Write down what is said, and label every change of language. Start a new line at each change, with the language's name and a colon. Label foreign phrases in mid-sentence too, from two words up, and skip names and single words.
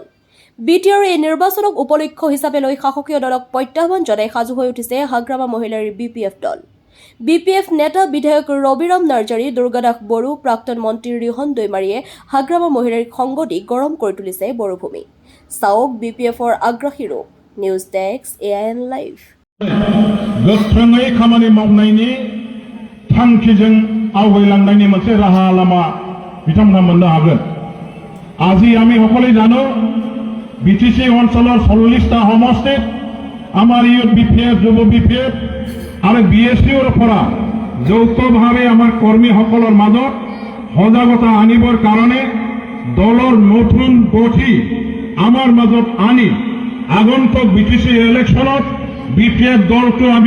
Assamese: বিটিআৰ এই নিৰ্বাচনক উপলক্ষ্য হিচাপে লৈ শাসকীয় দলক প্ৰত্যাহ্বান জনাই সাজু হৈ উঠিছে হাগ্ৰামা মহিলাৰ বিপিএফ দল। বিপিএফ নেতা বিধায়ক ৰবিৰাম নাৰ্জাৰী, দুৰ্গাদাস বড়ো, প্ৰাক্তন মন্ত্ৰী ৰিহন দৈমাৰীয়ে হাগ্ৰামা মহিলাৰ সংগ দি গৰম কৰি তুলিছে বড়োভূমি। চাওক বিপিএফৰ আগ্ৰাসী ৰূপ।
English: news desk
Assamese: AIN লাইভ।
Bodo: गोख्रोङै खामानि मावनायनि थांखिजों आवगायलांनायनि मोनसे राहा लामा बिथांमोना मोननो हागोन।
Assamese: আজি আমি সকলোৱে জানো বিটিসি অঞ্চলৰ 40টা সমষ্টিত আমাৰ ইউথ বিপিএফ, যুৱ বিপিএফ আৰু বিএসইউৰ পৰা যৌথভাৱে আমাৰ কৰ্মীসকলৰ মাজত সজাগতা আনিবৰ কাৰণে দলৰ নতুন গঠি আমাৰ মাজত আনি আগন্তুক বিটিসি ইলেকশ্যনত বিপিএফ দলটো আমি